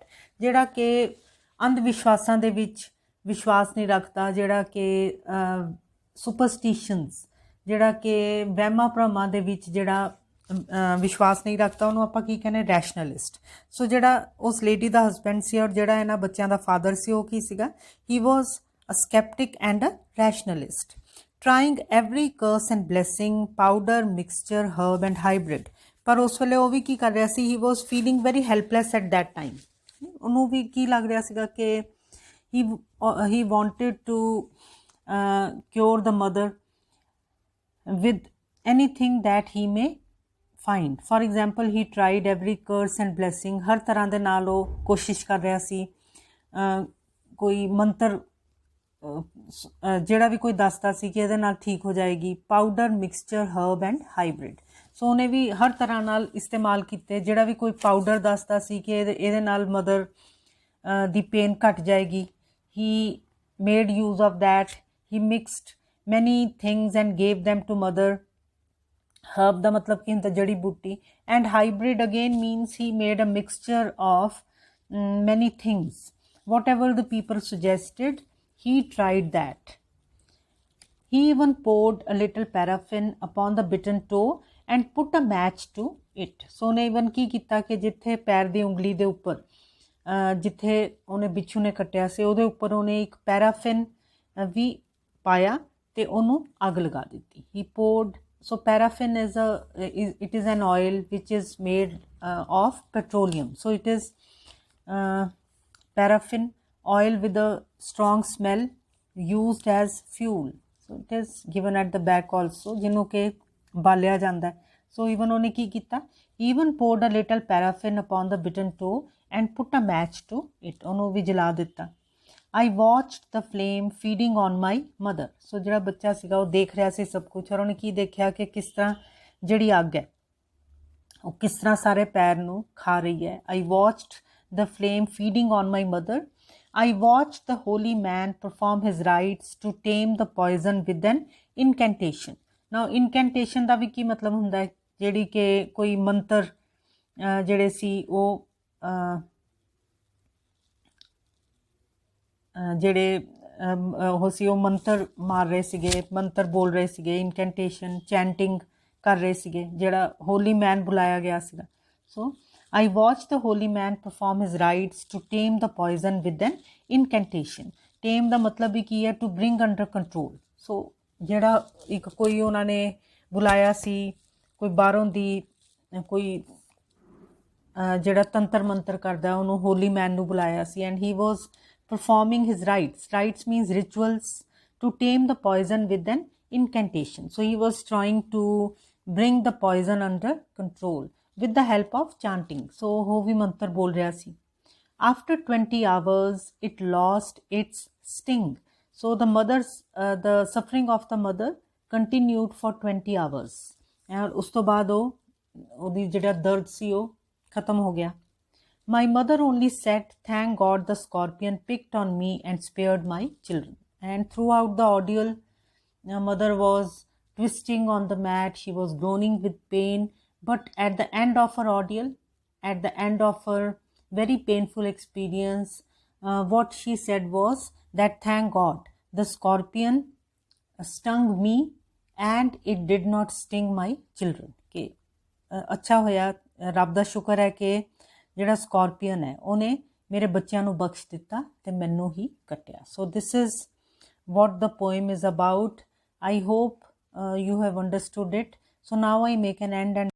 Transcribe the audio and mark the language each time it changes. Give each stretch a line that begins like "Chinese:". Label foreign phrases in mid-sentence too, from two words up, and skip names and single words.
Punjabi: ਜਿਹੜਾ ਕਿ ਅੰਧ ਵਿਸ਼ਵਾਸਾਂ ਦੇ ਵਿੱਚ ਵਿਸ਼ਵਾਸ ਨਹੀਂ ਰੱਖਦਾ, ਜਿਹੜਾ ਕਿ ਸੁਪਰਸਟੀਸ਼ਨਸ, ਜਿਹੜਾ ਕਿ ਵਹਿਮਾਂ ਭਰਮਾਂ ਦੇ ਵਿੱਚ ਜਿਹੜਾ ਵਿਸ਼ਵਾਸ ਨਹੀਂ ਰੱਖਦਾ, ਉਹਨੂੰ ਆਪਾਂ ਕੀ ਕਹਿੰਦੇ? ਰੈਸ਼ਨਲਿਸਟ। ਸੋ ਜਿਹੜਾ ਉਸ ਲੇਡੀ ਦਾ ਹਸਬੈਂਡ ਸੀ ਔਰ ਜਿਹੜਾ ਇਹਨਾਂ ਬੱਚਿਆਂ ਦਾ ਫਾਦਰ ਸੀ, ਉਹ ਕੀ ਸੀਗਾ?
English: He was a sceptic and a rationalist, trying every curse and blessing, powder, mixture, herb and hybrid.
Punjabi: ਪਰ ਉਸ ਵੇਲੇ ਉਹ ਵੀ ਕੀ ਕਰ ਰਿਹਾ ਸੀ?
English: he was feeling very helpless at that time.
Punjabi: ਉਹਨੂੰ ਵੀ ਕੀ ਲੱਗ ਰਿਹਾ ਸੀਗਾ ਕਿ
English: he wanted to cure the mother with anything that he may find. For example, he tried every curse and blessing.
Punjabi: ਹਰ ਤਰ੍ਹਾਂ ਦੇ ਨਾਲ ਉਹ ਕੋਸ਼ਿਸ਼ ਕਰ ਰਿਹਾ ਸੀ। ਕੋਈ ਮੰਤਰ ਜਿਹੜਾ ਵੀ ਕੋਈ ਦੱਸਦਾ ਸੀ ਕਿ ਇਹਦੇ ਨਾਲ ਠੀਕ ਹੋ ਜਾਏਗੀ।
English: powder, mixture, herb and hybrid.
Punjabi: ਸੋ ਉਹਨੇ ਵੀ ਹਰ ਤਰ੍ਹਾਂ ਨਾਲ ਇਸਤੇਮਾਲ ਕੀਤੇ। ਜਿਹੜਾ ਵੀ ਕੋਈ ਪਾਊਡਰ ਦੱਸਦਾ ਸੀ ਕਿ ਇਹਦੇ ਨਾਲ ਮਦਰ ਦੀ ਪੇਨ ਘਟ ਜਾਏਗੀ,
English: he made use of that. He mixed many things and gave them to mother.
Punjabi: ਹਰਬ ਦਾ ਮਤਲਬ ਕੀ ਹੁੰਦਾ? ਜੜੀ ਬੂਟੀ।
English: And hybrid again means he made a mixture of many things. Whatever the people suggested, he tried that. He even poured a little paraffin upon the bitten toe and put a match to it.
Punjabi: So ਉਹਨੇ even ਕੀ ਕੀਤਾ ਕਿ ਜਿੱਥੇ ਪੈਰ ਦੀ ਉਂਗਲੀ ਦੇ ਉੱਪਰ ਜਿੱਥੇ ਉਹਨੇ ਬਿੱਛੂ ਨੇ ਕੱਟਿਆ ਸੀ ਉਹਦੇ ਉੱਪਰ ਉਹਨੇ ਇੱਕ ਪੈਰਾਫਿਨ ਵੀ ਪਾਇਆ ਤੇ ਉਹਨੂੰ ਅੱਗ ਲਗਾ ਦਿੱਤੀ।
English: He poured So paraffin it is an oil which is made of petroleum. So it is paraffin oil with a strong smell used as fuel. So it is given at the back also,
Punjabi: ਜਿਹਨੂੰ ਕਿ ਬਾਲਿਆ ਜਾਂਦਾ ਹੈ.
English: So even
Punjabi: ਉਹਨੇ ਕੀ ਕੀਤਾ,
English: even poured a little paraffin upon the bitten toe and put a match to it.
Punjabi: ਉਹਨੂੰ ਵੀ ਜਲਾ ਦਿੱਤਾ.
English: I watched the flame feeding on my mother.
Punjabi: So ਜਿਹੜਾ ਬੱਚਾ ਸੀਗਾ ਉਹ ਦੇਖ ਰਿਹਾ ਸੀ ਸਭ ਕੁਝ, ਔਰ ਉਹਨੇ ਕੀ ਦੇਖਿਆ ਕਿ ਕਿਸ ਤਰ੍ਹਾਂ ਜਿਹੜੀ ਅੱਗ ਹੈ ਉਹ ਕਿਸ ਤਰ੍ਹਾਂ ਸਾਰੇ ਪੈਰ ਨੂੰ ਖਾ ਰਹੀ ਹੈ.
English: I watched the flame feeding on my mother. I watched the holy man perform his rites to tame the poison with an incantation. Now incantation
Punjabi: ਦਾ ਵੀ ਕੀ ਮਤਲਬ ਹੁੰਦਾ ਹੈ, ਜਿਹੜੀ ਕਿ ਕੋਈ ਮੰਤਰ ਜਿਹੜੇ ਸੀ ਉਹ ਜਿਹੜੇ ਉਹ ਸੀ ਉਹ ਮੰਤਰ ਮਾਰ ਰਹੇ ਸੀਗੇ, ਮੰਤਰ ਬੋਲ ਰਹੇ ਸੀਗੇ,
English: incantation chanting
Punjabi: ਕਰ ਰਹੇ ਸੀਗੇ, ਜਿਹੜਾ
English: holy man
Punjabi: ਬੁਲਾਇਆ ਗਿਆ ਸੀਗਾ.
English: ਸੋ I watched the holy man perform his rites to tame the poison with an incantation.
Punjabi: Tame ਦਾ ਮਤਲਬ ਵੀ ਕੀ ਹੈ,
English: to bring under control.
Punjabi: ਸੋ ਜਿਹੜਾ ਇੱਕ ਕੋਈ ਉਹਨਾਂ ਨੇ ਬੁਲਾਇਆ ਸੀ, ਕੋਈ ਬਾਹਰੋਂ ਦੀ ਕੋਈ ਜਿਹੜਾ ਤੰਤਰ ਮੰਤਰ ਕਰਦਾ ਉਹਨੂੰ
English: holy man
Punjabi: ਨੂੰ ਬੁਲਾਇਆ ਸੀ,
English: and he was performing his rites. Rites means rituals to tame the poison with an incantation. So he was trying to bring the poison under control with the help of chanting.
Punjabi: So ਉਹ ਵੀ ਮੰਤਰ ਬੋਲ ਰਿਹਾ ਸੀ.
English: After 20 hours it lost its sting. So the suffering of the mother continued for 20 hours.
Punjabi: And ਉਸ ਤੋਂ ਬਾਅਦ ਉਹਦੀ ਜਿਹੜਾ ਦਰਦ ਸੀ ਉਹ ਖਤਮ ਹੋ ਗਿਆ.
English: My mother only said, "Thank God the scorpion picked on me and spared my children." And throughout the ordeal, mother was twisting on the mat. She was groaning with pain. But at the end of her ordeal, at the end of her very painful experience, what she said was that, "Thank God the scorpion stung me and it did not sting my children." Okay.
Punjabi: ਅੱਛਾ ਹੋਇਆ, ਰੱਬ ਦਾ ਸ਼ੁਕਰ ਹੈ ਕਿ ਜਿਹੜਾ ਸਕੋਰਪੀਅਨ ਹੈ ਉਹਨੇ ਮੇਰੇ ਬੱਚਿਆਂ ਨੂੰ ਬਖਸ਼ ਦਿੱਤਾ ਤੇ ਮੈਨੂੰ ਹੀ ਕੱਟਿਆ.
English: So this is what the poem is about. I hope you have understood it. So now I make an end and